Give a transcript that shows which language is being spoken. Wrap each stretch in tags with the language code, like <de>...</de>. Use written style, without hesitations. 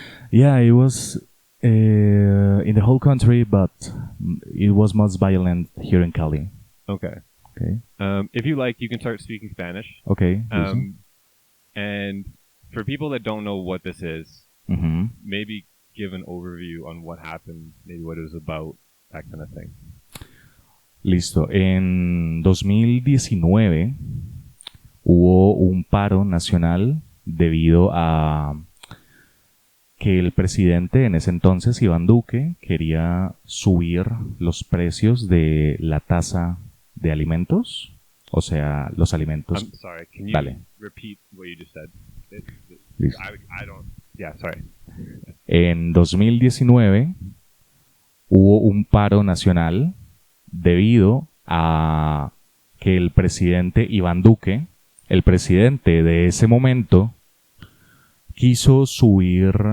<en>Yeah, it was in the whole country, but it was most violent here in Cali. Okay. Okay. If you like, you can start speaking Spanish. Okay. And for people that don't know what this is, maybe give an overview on what happened, maybe what it was about, that kind of thing.</en> <es>Listo. En 2019 hubo un paro nacional debido a que el presidente en ese entonces, Iván Duque, quería subir los precios de la tasa de alimentos, o sea, los alimentos.</es> <en>I'm sorry, can you repeat what you just said?</en> <es>Listo.</es> <en>I don't... Yeah, sorry.</en> <es>En 2019 hubo un paro nacional debido a que el presidente Iván Duque, el presidente de ese momento, quiso subir...</es>